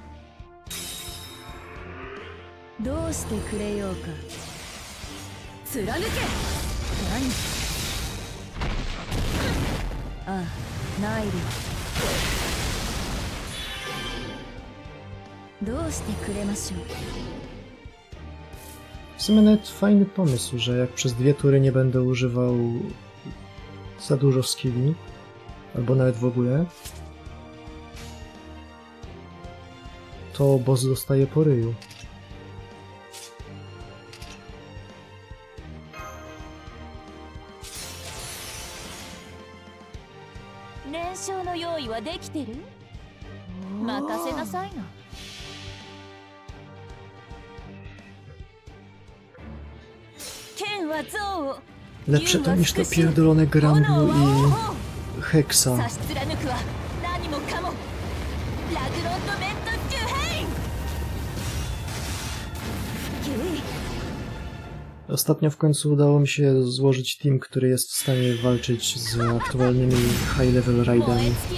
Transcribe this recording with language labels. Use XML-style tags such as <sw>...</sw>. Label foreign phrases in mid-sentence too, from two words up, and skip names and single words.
<ja>どうしてくれようか。貫け。何。ああ、ナイル。どうしてくれましょう。</ja> <pl>W sumie nawet fajny pomysł, że jak przez 2 tury nie będę używał za dużo skilli, albo nawet w ogóle, to boss dostaje po ryju.</pl> <ja>燃焼の用意はできてる？任せなさいな。</ja> <pl>Lepsze to niż to pierdolone Gramblu i Hexa. Ostatnio w końcu udało mi się złożyć team, który jest w stanie walczyć z aktualnymi high-level raidami.</pl>